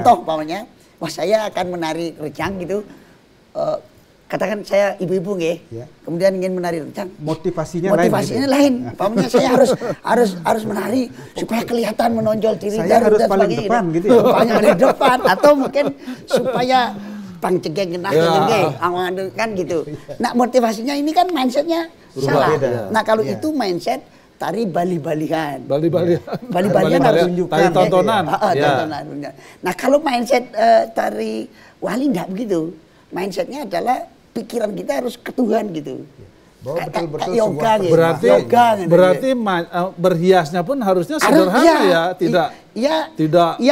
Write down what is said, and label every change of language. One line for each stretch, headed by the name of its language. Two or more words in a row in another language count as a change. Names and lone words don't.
Indonesian: Contoh umpamanya, wah saya akan menari rejang gitu. Katakan saya ibu-ibu Yeah. kemudian ingin menari rejang. Motivasinya lain. Umpamanya saya harus menari supaya kelihatan menonjol diri. Saya harus paling depan gitu ya. Paling depan atau mungkin supaya
Balinese: pang cegeng genah
Indonesian: kan gitu. Nah motivasinya ini kan mindsetnya salah. Nah kalau itu mindset tari Bali-Balian. Bali-Balian harus tari tontonan. Nah kalau mindset tari wali enggak begitu. Mindsetnya adalah pikiran kita harus ke Tuhan gitu. Betul-betul yoga gitu. Berarti berhiasnya pun harusnya sederhana tidak